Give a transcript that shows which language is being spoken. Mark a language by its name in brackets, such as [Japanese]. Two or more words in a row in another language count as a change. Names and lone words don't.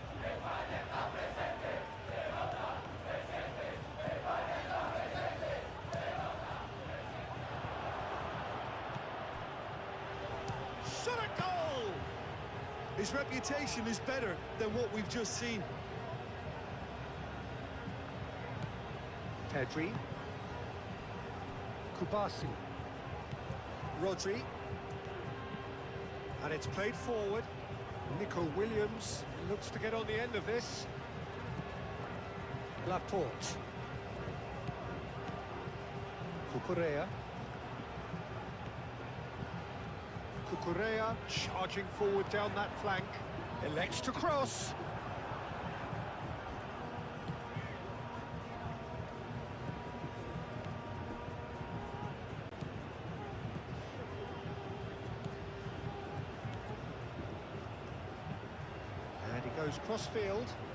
[English] Shot a goal! His reputation is better than what we've just seen. Pedri. Kubasi. Rodri. And it's played forward. Nico Williams looks to get on the end of this. Laporte. Cucurella. Cucurella charging forward down that flank. Elects to cross. And he goes cross-field.